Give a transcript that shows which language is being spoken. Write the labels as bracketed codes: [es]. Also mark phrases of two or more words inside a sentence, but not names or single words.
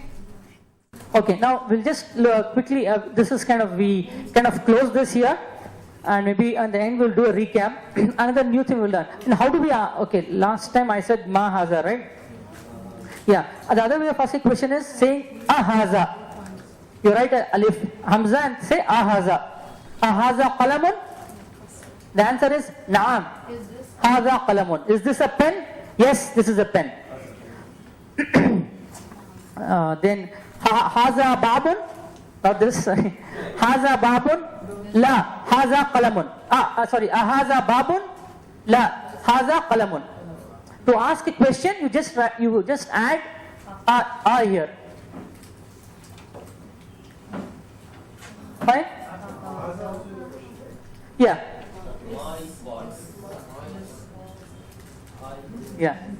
[en] Okay, now we'll just quickly, this is we close this here and maybe at the end we'll do a recap. Another new thing we'll learn. And how do we, okay, last time I said [ar] ما هذا, [en] right? Yeah, the other way of asking question is saying ahaza. You write alif hamza and say ahaza. [ar] أهذا قلمٌ? [en] The answer is na'am. [ar] هذا قلمٌ. [en] Is this a pen? Yes, this is a pen. Then [ar] هذا بابٌ, [en] not this, sorry. [ar] هذا بابٌ، لا, هذا قلمٌ. Sorry, هذا بابٌ، لا, هذا قلمٌ. [en] To ask a question, you just add here. Fine? Yeah. Yeah.